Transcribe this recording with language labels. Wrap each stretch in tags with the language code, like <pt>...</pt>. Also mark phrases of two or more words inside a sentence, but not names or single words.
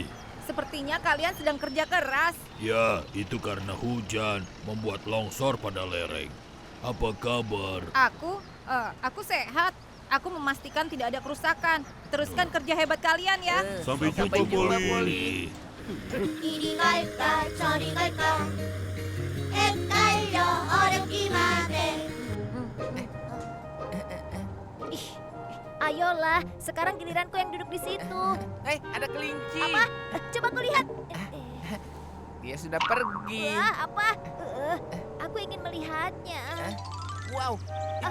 <id>sepertinya kalian sedang kerja keras. Ya, itu karena hujan membuat longsor pada lereng. Apa kabar? Aku sehat. Aku memastikan tidak ada kerusakan. Teruskan kerja hebat kalian ya. Sampai jumpa, Polly.</id> <ko>이리 갈까 저리 갈까 헷갈려 어렵기만 해.</ko> <id>Ayolah, sekarang giliranku yang duduk di situ. Ada kelinci. Apa? Coba ku lihat. Dia sudah pergi. Apa? Aku ingin melihatnya. Wow, itu</id>